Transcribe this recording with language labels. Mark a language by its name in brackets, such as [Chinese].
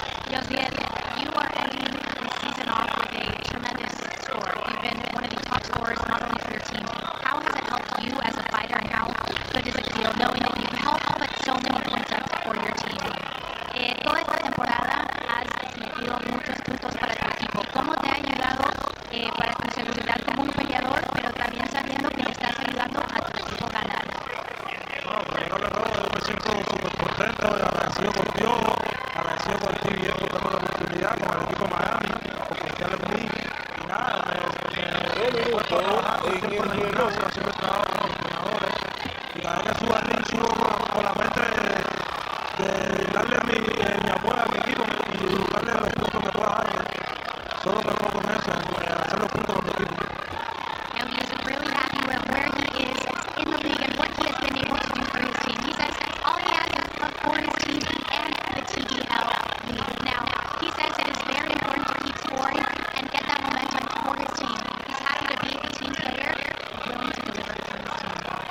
[English] Josiel, you are ending the season off with a tremendous score. You've been one of the top scorers not only for your team. How has it helped you as a fighter, and how good does it feel knowing that you've helped put so many points up for your team? [Spanish] Toda esta temporada has metido muchos puntos para tu equipo. ¿Cómo te ha ayudado para tu seguridad como un peleador, pero también sabiendo que le estás ayudando a tu equipo a ganar? Bueno, primero que todo, yo me siento súper contento y agradecido por Dios, agradecido por ti y por darme la oportunidad con el equipo de Miami, por confiar en mí. Y nada, me fue trabajando siempre en el gimnasio, haciendo trabajo con los entrenadores. Y cada vez que subo al ring, subo con la mente de darle mi apoyo a mi equipo y darle los puntos que pueda darle. Solo me enfoco en eso, en hacer los puntos con mi equipo. [English] Now he is really happy with where he is in the league and what he has been able to do for his team. He says all he has is love for his team and the TBL league. Now, he says it is very important to keep scoring and get that momentum for his team. He's happy to be a team player, willing to deliver for his team.